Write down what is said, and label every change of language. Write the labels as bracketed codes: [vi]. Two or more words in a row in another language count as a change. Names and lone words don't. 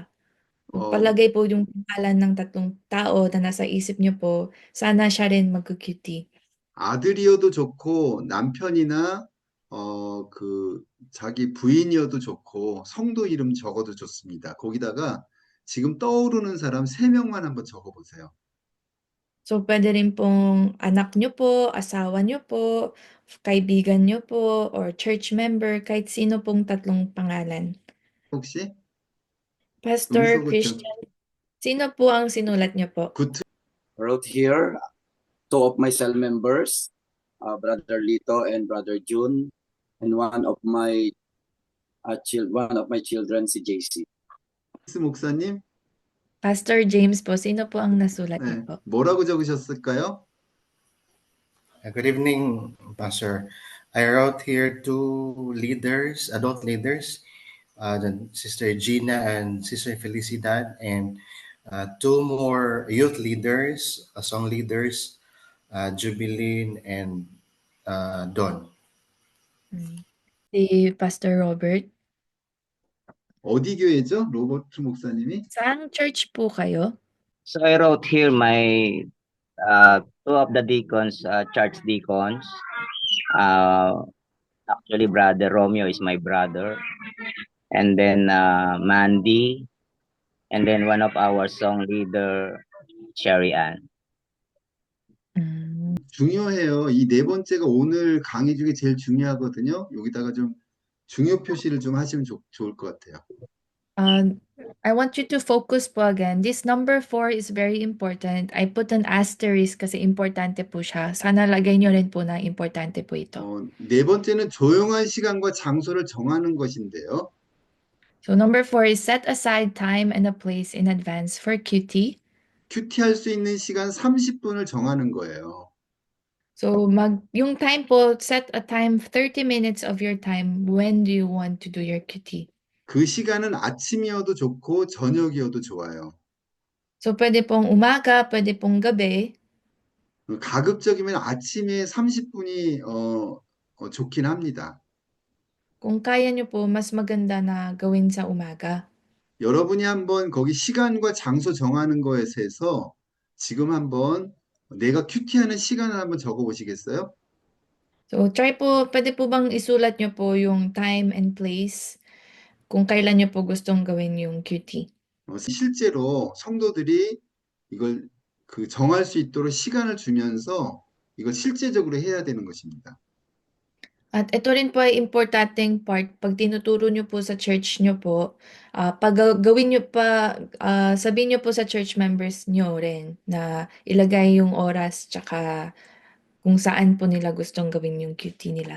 [tl] 어, Palagay po yung pangalan ng tatlong tao na nasa isip nyo po, sana siya rin mag-QT. [ko] 아들이어도 좋고 남편이나 그 자기 부인이어도 좋고 성도 이름 적어도 좋습니다. 거기다가 지금 떠오르는 사람 세 명만 한번 적어 보세요. [tl] So, pwede rin pong anak nyo po, asawa nyo po, kaibigan nyo po, or [en] church member, [tl] kahit sino pong tatlong pangalan. [ko] 혹시 Pastor 여기서 그죠? [tl] Christian, sino po ang sinulat nyo po? 구트 [en] Wrote here two of my cell members, Brother Lito and Brother June, and one of my children, [tl] si JC. [ko] 목사님, [tl] Pastor James po, sino po ang nasulat niyo [ko] 네, [tl] po? [ko] 뭐라고 적으셨을까요? [en] Good evening, Pastor. I wrote here two leaders, adult leaders, Sister Gina and Sister Felicidad, and two more youth leaders, song leaders, Jubilin and Don. [tl] Si Pastor Robert. [ko] 어디 교회죠? 로버트 목사님이? [tl] Saang church po kayo? [en] So I wrote here my two of the deacons, church deacons. Actually, brother Romeo is my brother, and then Mandy, and then one of our song leader, Sherry Ann. [ko] 중요해요. 이 네 번째가 오늘 강의 중에 제일 중요하거든요. 여기다가 좀 중요 표시를 좀 하시면 좋을 것 같아요. [en] I want you to focus po again. This number 4 is very important. I put an asterisk [tl] kasi importante po siya. Sana lagay nyo rin po na importante po ito. [ko] 네 번째는 조용한 시간과 장소를 정하는 것인데요. [en] So number 4 is set aside time and a place in advance for QT. [ko] 큐티 할 수 있는 시간 30분을 정하는 거예요. [tl] So yung time po, [en] set a time, 30 minutes of your time. When do you want to do your QT? [ko] 그 시간은 아침이어도 좋고 저녁이어도 좋아요. [tl] So pwede pong umaga, pwede pong gabi. [ko] 가급적이면 아침에 30분이 좋긴 합니다. [tl] Kung kaya nyo po, mas maganda na gawin sa umaga. [ko] 여러분이 한번 거기 시간과 장소 정하는 거에 대해서 지금 한번 내가 큐티하는 시간을 한번 적어 보시겠어요? [tl] So, pwede po bang isulat niyo po yung [en] time and place [tl] kung kailan niyo po gustong gawin yung QT? [ko] 실제로 성도들이 이걸 정할 수 있도록 시간을 주면서 이걸 실제적으로 해야 되는 것입니다. [tl] At ito rin po ay importanteng part pag tinuturo niyo po sa church niyo po, gawin niyo pa, sabihin niyo po sa [en] church members [tl] niyo rin na ilagay yung oras tsaka kung saan po nila gustong gawin yung QT nila.